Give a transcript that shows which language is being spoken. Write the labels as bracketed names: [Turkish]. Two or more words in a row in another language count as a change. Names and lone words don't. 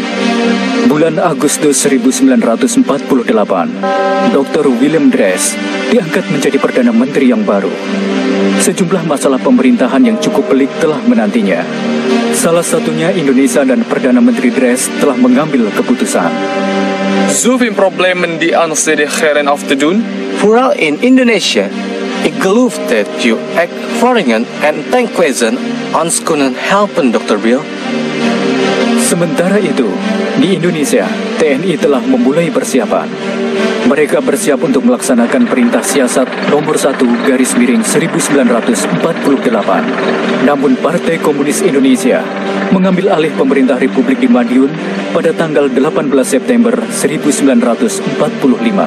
[Indonesian] Bulan Agustus 1948, Dr. Willem Drees diangkat menjadi Perdana Menteri yang baru. Sejumlah masalah pemerintahan yang cukup pelik telah menantinya. Salah satunya Indonesia dan Perdana Menteri Drees telah mengambil keputusan. [Dutch] Zoveel problemen die aansteden af te doen. Vooral in Indonesia, ik geloof dat je ervaringen en denkwijzen ons kunnen helpen, Dr. Bill. [Indonesian] Sementara itu, di Indonesia, TNI telah memulai persiapan. Mereka bersiap untuk melaksanakan Perintah Siasat nomor 1 _1948. Namun Partai Komunis Indonesia mengambil alih pemerintah Republik di Madiun pada tanggal 18 September 1945.